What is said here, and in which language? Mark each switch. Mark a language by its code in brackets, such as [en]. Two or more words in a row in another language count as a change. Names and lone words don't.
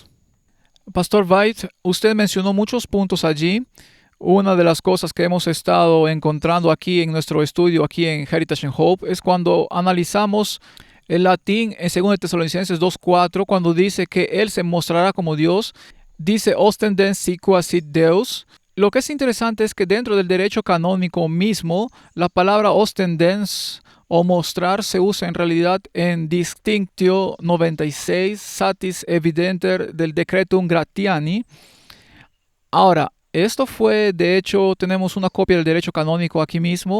[es] Pastor White, usted mencionó muchos puntos allí. Una de las cosas que hemos estado encontrando aquí en nuestro estudio, aquí en Heritage and Hope, es cuando analizamos el latín en 2 Tesalonicenses 2:4, cuando dice que Él se mostrará como Dios, dice [la] ostendens siqua sit Deus. [es] Lo que es interesante es que dentro del derecho canónico mismo, la palabra ostendens o mostrar se usa en realidad en Distinctio 96 Satis Evidenter del Decretum Gratiani. Ahora, esto fue, de hecho, tenemos una copia del derecho canónico aquí mismo.